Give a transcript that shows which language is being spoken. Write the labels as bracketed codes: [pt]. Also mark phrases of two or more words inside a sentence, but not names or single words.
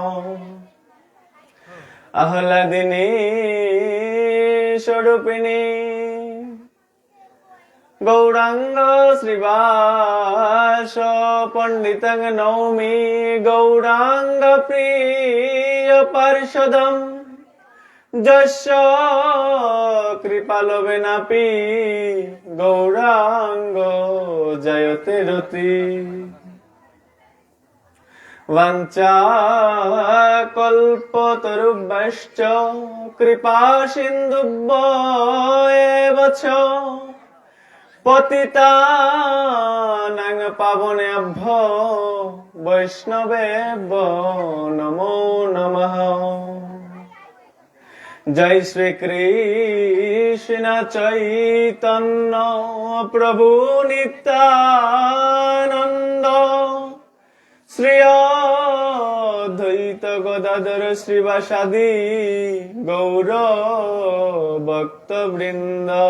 [sa] আহ্লাদিনী স্বরূপিণী গৌরাঙ্গ শ্রীবাস পণ্ডিতং নৌমি গৌরাঙ্গ প্রিয় পার্ষদম যস্য কৃপালবেনাপি গৌরাঙ্গ জয়তে রতি। বাঞ্ছা কল্পতরুভ্যশ্চ কৃপা সিন্ধুভ্যেব চ পতিতানাং পাবনেভ্যো বৈষ্ণবেভ্যো নমো নমঃ। জয় শ্রী কৃষ্ণ চৈতন্য প্রভু নিত্যানন্দ শ্রী অদ্বৈত গদাধর শ্রীবাসাদি গৌর ভক্তবৃন্দ।